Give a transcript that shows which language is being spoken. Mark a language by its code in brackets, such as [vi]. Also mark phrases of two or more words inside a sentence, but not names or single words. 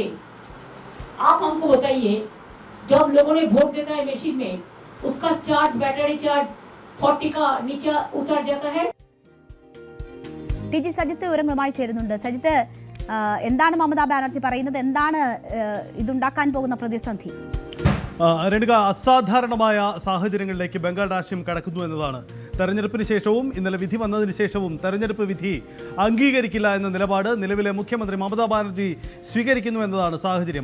[hi] आप हमको बताइए, जब लोगों ने वोट देता है मशीन में, उसका चार्ज, बैटरी चार्ज 40 का नीचे उतर जाता है. [ml] TG സജിത്ത് വിവരങ്ങളുമായി ചേരുന്നുണ്ട്. സജിത്ത്, എന്താണ് മമതാ ബാനർജി പറയുന്നത്? എന്താണ് ഇതുണ്ടാക്കാൻ പോകുന്ന പ്രതിസന്ധി? രേണുക, അസാധാരണമായ സാഹചര്യങ്ങളിലേക്ക് ബംഗാൾ രാഷ്ട്രീയം കടക്കുന്നു എന്നതാണ്. തെരഞ്ഞെടുപ്പിന് ശേഷവും ഇന്നലെ വിധി വന്നതിന് ശേഷവും തെരഞ്ഞെടുപ്പ് വിധി അംഗീകരിക്കില്ല എന്ന നിലപാട് നിലവിലെ മുഖ്യമന്ത്രി മമതാ ബാനർജി സ്വീകരിക്കുന്നു എന്നതാണ് സാഹചര്യം.